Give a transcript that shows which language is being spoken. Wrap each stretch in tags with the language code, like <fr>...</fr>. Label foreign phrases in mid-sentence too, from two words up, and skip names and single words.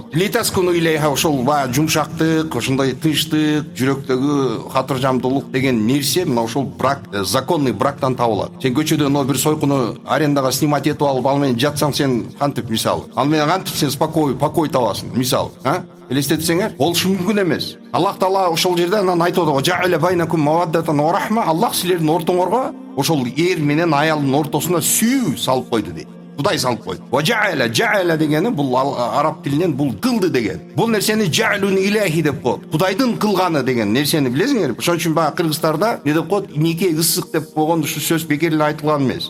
<ar>لتسكنوا إليها,</ar> <ky>ошол багы жумшактык, ошондой тынчтык, жүрөктөгү катыржамдуулук деген нерсе мына ошол брак,</ky> <ru>законный брактан</ru> <ky>табылат. Сен көчөдө но бир сойкуну арендага снимать этип алып, ал менен жатсаң, сен кантип мисалы, ал менен кантип сен покой табасың мисалы. Элестетсеңер, ол мүмкүн эмес. Аллах Таала ошол жерде анан айтып атат:</ky> <ar>"جعل بينكم مودة ورحمة".</ar> <ky>Аллах силердин ортоңорго ошол эр менен аялдын ортосуна сүйүү салып койду дейт. Кудай салып койду.</ky> <ar>وجعل</ar> <ky>дегени бул араб тилинен бул кылды деген. Бул нерсени</ky> <ar>جعل إلهي</ar> <ky>деп коет. Кудайдын кылганы деген нерсени билесиңер. Ошон үчүн баа кыргыздарда не деп коет? Нике ысык деп койгон ушу сөз бекер эле айтылган эмес.</ky>